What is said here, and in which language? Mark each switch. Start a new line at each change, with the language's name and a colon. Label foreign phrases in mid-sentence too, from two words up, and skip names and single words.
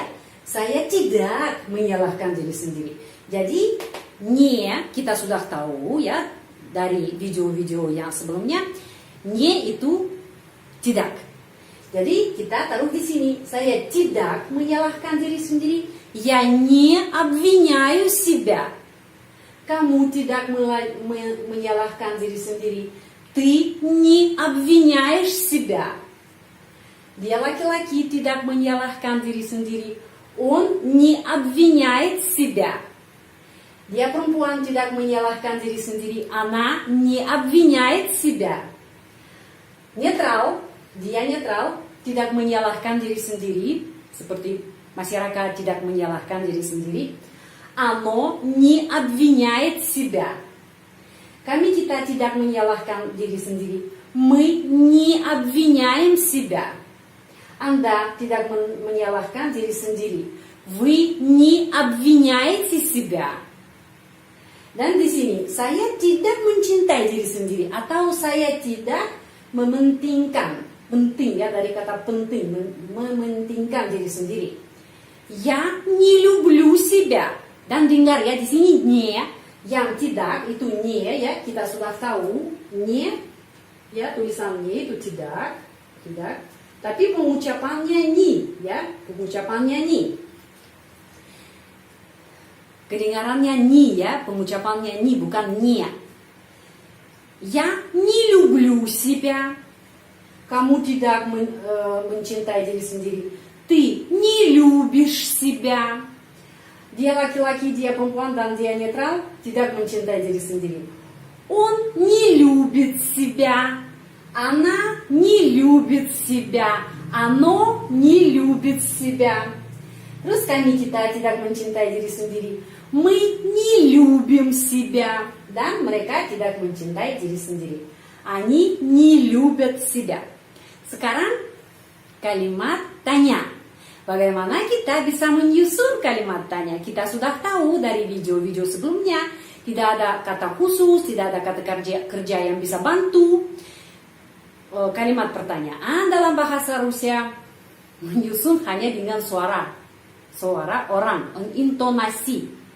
Indonesian: Saya tidak menyalahkan diri sendiri. Jadi, kita sudah tahu, ya, dari video-video yang sebelumnya. Itu tidak. Jadi kita taruh di sini. Saya tidak menyalahkan diri sendiri.
Russian: Я не обвиняю себя.
Indonesian: Kamu tidak menyalahkan diri sendiri.
Russian: Ты не обвиняешь себя.
Indonesian: Dia laki-laki tidak menyalahkan diri sendiri.
Russian: Он не обвиняет себя.
Indonesian: Dia perempuan tidak menyalahkan diri sendiri.
Russian: Она не обвиняет себя.
Indonesian: Netral, dia netral, tidak menyalahkan diri sendiri, seperti masyarakat tidak menyalahkan diri sendiri.
Russian: Оно не обвиняет себя.
Indonesian: Kita tidak menyalahkan diri sendiri.
Russian: Мы не обвиняем себя.
Indonesian: Anda tidak menyalahkan diri sendiri.
Russian: Вы не обвиняете себя.
Indonesian: Dan di sini, saya tidak mencintai diri sendiri atau saya tidak mementingkan. Penting ya, dari kata penting, mementingkan diri sendiri.
Russian: Я не люблю себя.
Indonesian: Dan dengar ya, di sini не, yang tidak itu не ya, kita sudah tahu не ya, tulisan не itu tidak. Tapi pengucapannya ni ya, pengucapannya ni. Kedengarannya ni ya, pengucapannya ni bukan не.
Russian: Я не люблю себя.
Indonesian: Kamu tidak mencintai diri sendiri.
Russian: Ты не любишь себя.
Indonesian: Dia laki-laki, dia perempuan, dan dia netral, tidak mencintai diri sendiri.
Russian: Он не любит себя. Она не любит себя. Оно не любит себя.
Indonesian: Terus kita tidak mencintai diri sendiri.
Russian: Мы не любим себя.
Indonesian: Dan mereka tidak mencintai diri sendiri.
Russian: Они не любят себя.
Indonesian: Sekarang kalimat tanya. Bagaimana kita bisa menyusun kalimat tanya? Kita sudah tahu dari video-video sebelumnya. Tidak ada kata khusus, tidak ada kata kerja yang bisa bantu. Kalimat pertanyaan dalam bahasa Rusia menyusun hanya dengan suara orang, intonasi.